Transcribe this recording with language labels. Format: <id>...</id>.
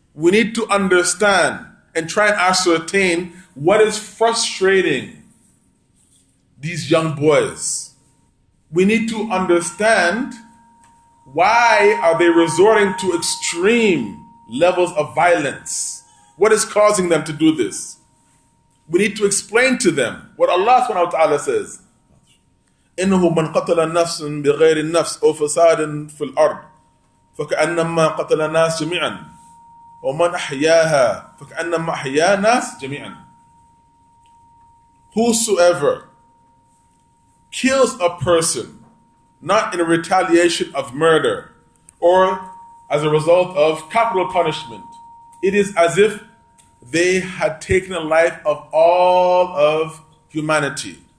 <en>We need to understand and try and ascertain what is frustrating these young boys. We need to understand, why are they resorting to extreme levels of violence? What is causing them to do this? We need to explain to them what Allah subhanahu wa ta'ala says.</en> <ar>إنه من قتل نفس بغير النفس أو فساد في الأرض فكأنما قتل الناس جميعا ومن أحياها فكأنما أحيا الناس جميعا.</ar> <en>Whosoever kills a person not in a retaliation of murder or as a result of capital punishment, it is as if they had taken the life of all of humanity.</en>